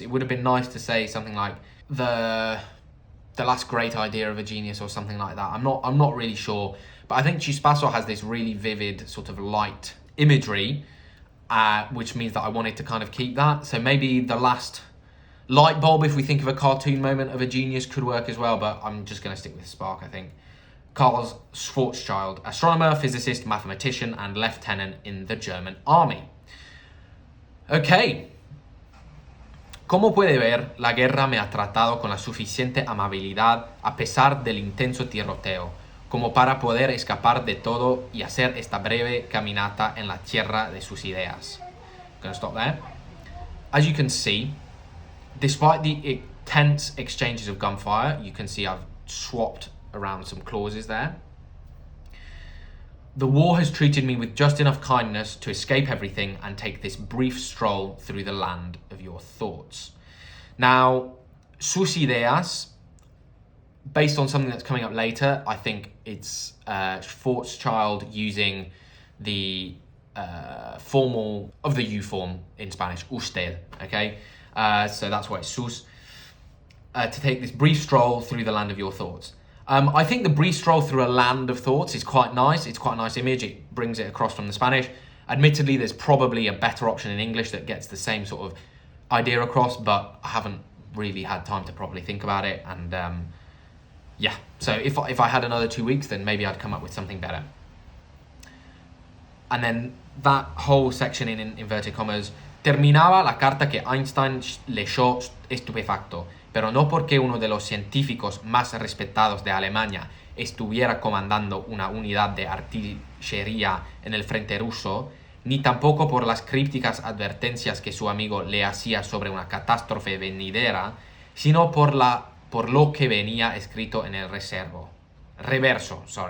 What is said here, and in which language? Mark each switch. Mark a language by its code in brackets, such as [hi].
[en] It would have been nice to say something like the last great idea of a genius or something like that. I'm not really sure, but I think chispazo has this really vivid sort of light imagery, which means that I wanted to kind of keep that. So maybe the last light bulb, if we think of a cartoon moment of a genius, could work as well, but I'm just going to stick with spark, I think. Carl Schwarzschild, astronomer, physicist, mathematician, and lieutenant in the German army. Okay. [es] Como puede ver, la guerra me ha tratado con la suficiente amabilidad a pesar del intenso tiroteo, como para poder escapar de todo y hacer esta breve caminata en la tierra de sus ideas. [en] Gonna stop there. As you can see, despite the tense exchanges of gunfire, you can see I've swapped around some clauses there. The war has treated me with just enough kindness to escape everything and take this brief stroll through the land of your thoughts. Now, [es] sus ideas, [en] based on something that's coming up later, I think it's Schwarzschild using the formal of the you form in Spanish, usted, okay? So that's why it's sus. To take this brief stroll through the land of your thoughts. I think the brief stroll through a land of thoughts is quite nice. It's quite a nice image. It brings it across from the Spanish. Admittedly, there's probably a better option in English that gets the same sort of idea across, but I haven't really had time to properly think about it. And yeah, so if I had another 2 weeks, then maybe I'd come up with something better. And then that whole section in inverted commas, [es] terminaba la carta que Einstein leyó estupefacto, pero no porque uno de los científicos más respetados de Alemania estuviera comandando una unidad de artillería en el frente ruso, ni tampoco por las crípticas advertencias que su amigo le hacía sobre una catástrofe venidera, sino por lo que venía escrito en el reverso.